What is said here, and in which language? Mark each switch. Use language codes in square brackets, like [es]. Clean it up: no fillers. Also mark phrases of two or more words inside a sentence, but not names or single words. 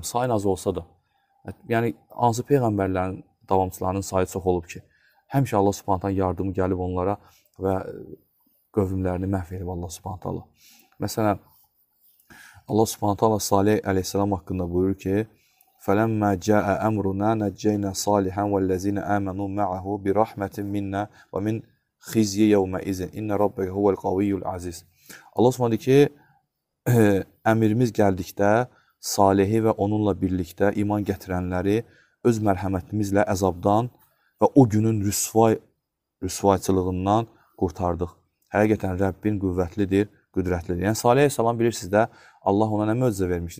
[az] Sayın az olsa da. Yəni, hansı peyğəmbərlərin, davamçılarının sayı çox olub ki, həmişə Allah Subhanahu yardımı gəlib onlara və qövmlərini məhv edib Allah Subhanahu. Məsələn, Allah Subhanahu Salih əleyhissalam haqqında buyurur ki, [ar] فَلَمَّا جَاءَ أَمْرُنَا نَجَّيْنَا صَالِحًا وَالَّذِينَ آمَنُوا مَعَهُ بِرَحْمَةٍ مِنَّا وَمِنْ خِزْيِ يَوْمَئِذٍ إِنَّ رَبَّكَ هُوَ الْقَوِيُّ الْعَزِيزُ. [az] Allah Subhanahu deyir ki, əmrimiz gəldikdə Salihi və onunla birlikdə iman gətirənləri öz mərhəmətimizlə əzabdan və o günün rüsvayçılığından qurtardıq. Həqiqətən Rəbbin qüvvətlidir, qüdrətlidir. Yəni Salih əleyhissalam bilirsiniz də, Allah ona nə möcüzə vermişdi?